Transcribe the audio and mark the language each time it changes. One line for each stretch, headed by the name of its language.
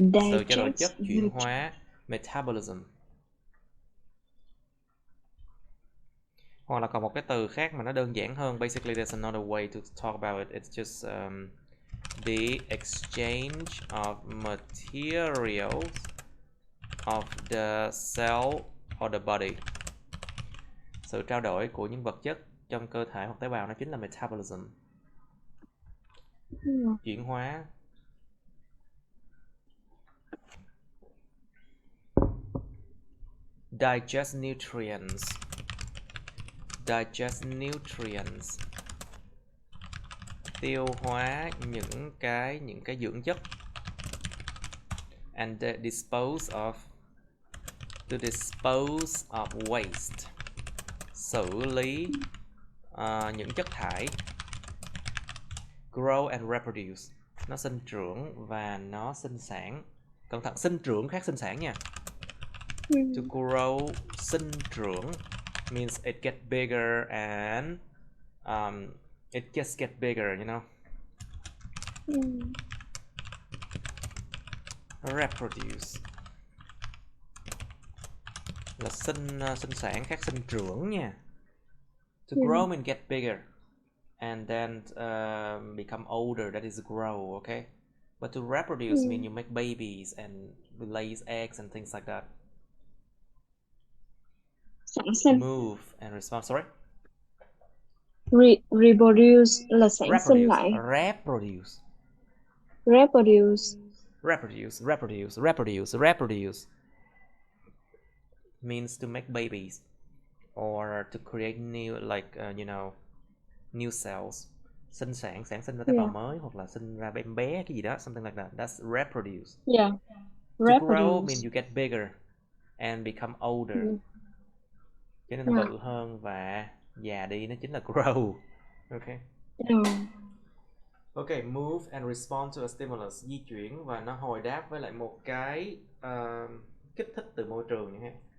Vietnamese: Sự trao đổi chất, chuyển hóa, metabolism. Hoặc là còn một cái từ khác mà nó đơn giản hơn.
English: Basically there's another way to talk about it. It's just the exchange of materials of the cell or the body.
Vietnamese: Sự trao đổi của những vật chất trong cơ thể hoặc tế bào nó chính là metabolism. Chuyển hóa.
English: Digest nutrients. Digest nutrients.
Vietnamese: Tiêu hóa những cái dưỡng chất.
English: And dispose of. To dispose of waste.
Vietnamese: Xử lý những chất thải.
English: Grow and reproduce.
Vietnamese: Nó sinh trưởng và nó sinh sản. Cẩn thận, sinh trưởng khác sinh sản nha.
English: To grow,
Vietnamese: sinh trưởng
English: means it get bigger and it just get bigger, you know.
Vietnamese: Reproduce là sinh sản khác sinh trưởng nha.
English: To grow means get bigger and then become older, that is grow, okay? But to reproduce means you make babies and lays eggs and things like that.
Vietnamese: Sản sinh.
English: Move and respond, sorry?
Vietnamese: Reproduce là sản sinh lại.
English: Reproduce. Reproduce. Reproduce, reproduce, reproduce, reproduce means to make babies or to create new, like you know, new cells.
Vietnamese: Sinh sản, sản sinh ra tế bào mới hoặc là sinh ra em bé cái gì đó,
English: something like that. That's reproduce. Yeah. To grow means you get bigger and become older.
Vietnamese: Cho nên nó bự hơn và già đi, nó chính là grow. Okay.
English: Ok, move and respond to a stimulus.
Vietnamese: Di chuyển và nó hồi đáp với lại một cái kích thích từ môi trường nha.